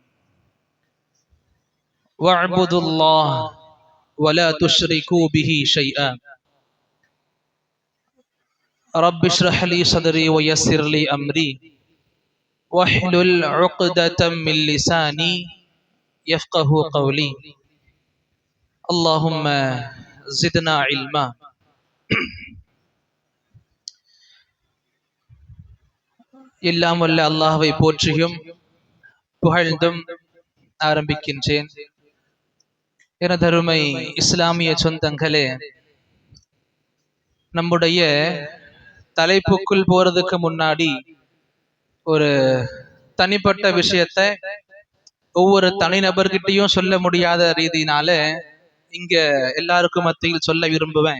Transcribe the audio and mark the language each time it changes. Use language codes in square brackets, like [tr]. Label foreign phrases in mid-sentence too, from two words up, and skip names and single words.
[ar] واعبدوا الله ولا تشركوا به شيئا رب اشرح لي صدري ويسر لي أمري واحلل عقدة من لساني يفقه قولي. اللهم زدنا علما. [ta] எல்லாம் வல்ல அல்லாஹ்வை போற்றியும் புகழ்ந்தும் ஆரம்பிக்கின்றேன். எனதருமை இஸ்லாமிய சொந்தங்களே, நம்முடைய தலைப்புக்குள் போறதுக்கு முன்னாடி ஒரு தனிப்பட்ட விஷயத்தை ஒவ்வொரு தனிநபர்கிட்டையும் சொல்ல முடியாத ரீதியினால இங்க எல்லாருக்கும் மத்தியில் சொல்ல விரும்புவேன்.